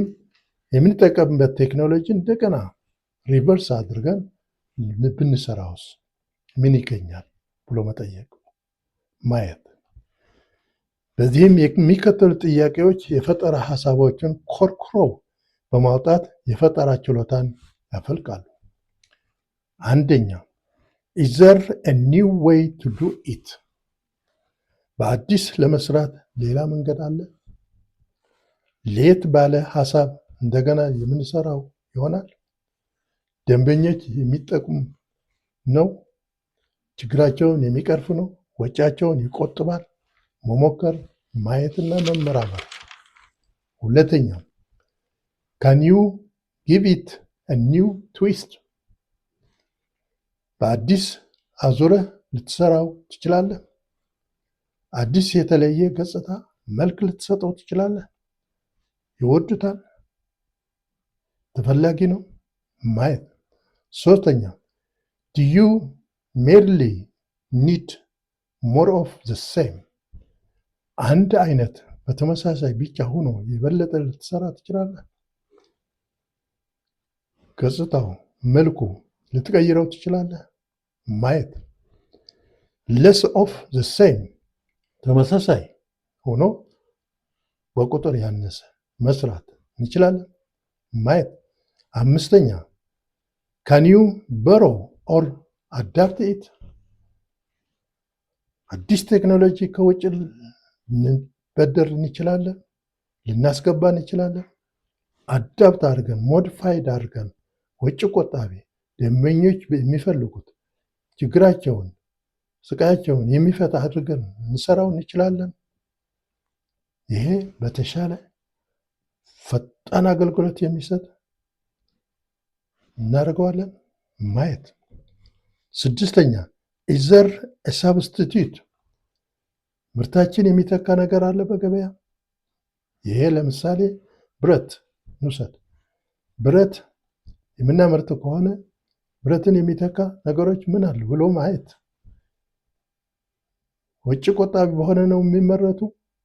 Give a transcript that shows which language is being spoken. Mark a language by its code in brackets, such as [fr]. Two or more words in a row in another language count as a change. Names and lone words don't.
[am] የምንጠቀምበት ቴክኖሎጂ እንደገና ሪቨርስ አድርገን ብንሰራውስ ምን ይገኛል ብሎ መጠየቅ፣ ማየት። በዚህም የሚከተሉ ጥያቄዎች የፈጠራ ሀሳቦችን ኮርኩረው በማውጣት የፈጠራ ችሎታን ያፈልቃሉ። አንደኛ፣ [en] is there a new way to do it? [am] በአዲስ ለመስራት ሌላ መንገድ አለ? ለየት ባለ ሀሳብ እንደገና የምንሰራው ይሆናል? ደንበኞች የሚጠቅም ነው? ችግራቸውን የሚቀርፍ ነው? ወጪያቸውን ይቆጥባል? መሞከር፣ ማየትና መመራመር። ሁለተኛ፣ [en] can you give it a new twist? [am] በአዲስ አዙረህ ልትሰራው ትችላለህ? አዲስ የተለየ ገጽታ መልክ ልትሰጠው ትችላለህ? ይወዱታል? ተፈላጊ ነው? ማየት። ሶስተኛ፣ [en] do you merely need more of the same? [am] አንድ አይነት በተመሳሳይ ብቻ ሆኖ የበለጠ ልትሰራ ትችላለህ? ገጽታው፣ መልኩ ልትቀይረው ትችላለህ? ማየት። [en] less of the same [am] ተመሳሳይ ሆኖ በቁጥር ያነሰ መስራት እንችላለን? ማየት። አምስተኛ፣ [en] can you borrow or adapt it? [am] አዲስ ቴክኖሎጂ ከውጭ ልንበደር እንችላለን? ልናስገባ እንችላለን? አዳፕት አድርገን ሞዲፋይድ አድርገን ወጪ ቆጣቢ፣ ደንበኞች የሚፈልጉት ችግራቸውን፣ ስቃያቸውን የሚፈታ አድርገን እንሰራው እንችላለን? ይሄ በተሻለ ፈጣን አገልግሎት የሚሰጥ እናደርገዋለን? ማየት። ስድስተኛ፣ [en] is there a substitute? [am] ምርታችን የሚተካ ነገር አለ በገበያ? ይሄ ለምሳሌ ብረት እንውሰድ። ብረት የምናመርት ከሆነ ብረትን የሚተካ ነገሮች ምን አሉ ብሎ ማየት። ወጪ ቆጣቢ በሆነ ነው የሚመረቱ?